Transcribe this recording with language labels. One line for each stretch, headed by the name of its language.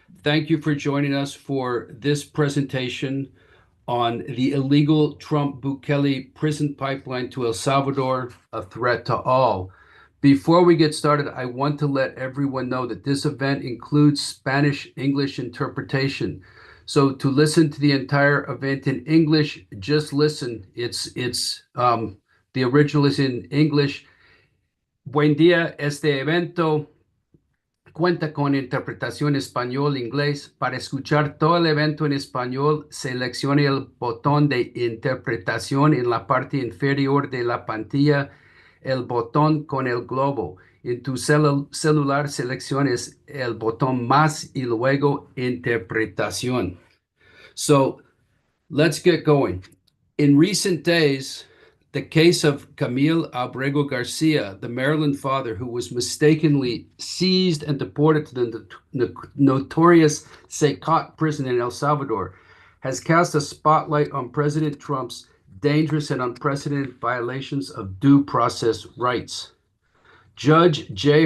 English: Thank you for joining us for this presentation on the illegal Trump-Bukele prison pipeline to El Salvador, a threat to all. Before we get started, I want to let everyone know that this event includes Spanish-English interpretation. So to listen to the entire event in English, just listen. The original is in English.
Spanish: Buen día, este evento cuenta con interpretación español-inglés. Para escuchar todo el evento en español, seleccione el botón de interpretación en la parte inferior de la pantalla, el botón con el globo. En tu celular selecciones el botón más y luego interpretación.
English: So let's get going. In recent days, the case of Kilmar Abrego García, the Maryland father who was mistakenly seized and deported to the notorious CECOT prison in El Salvador, has cast a spotlight on President Trump's dangerous and unprecedented violations of due process rights. Judge J.